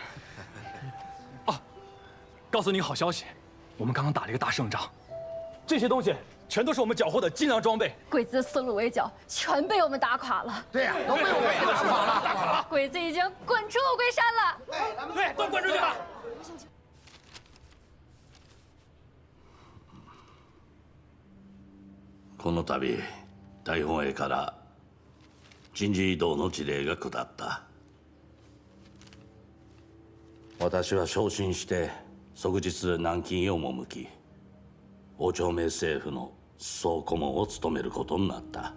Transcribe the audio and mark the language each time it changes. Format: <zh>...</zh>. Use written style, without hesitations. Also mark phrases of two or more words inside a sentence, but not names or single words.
<zh>告诉你个好消息，我们刚刚打了一个大胜仗，这些东西全都是我们缴获的精良装备。鬼子四路围剿全被我们打垮了。对呀，都被我们打垮了。鬼子已经滚出乌龟山了。对，都滚出去吧。</zh> <ja>この度大本営から人事異動の辞令が下った。私は昇進して即日南京へ赴き、王朝明政府の総顧問を務めることになった。</ja>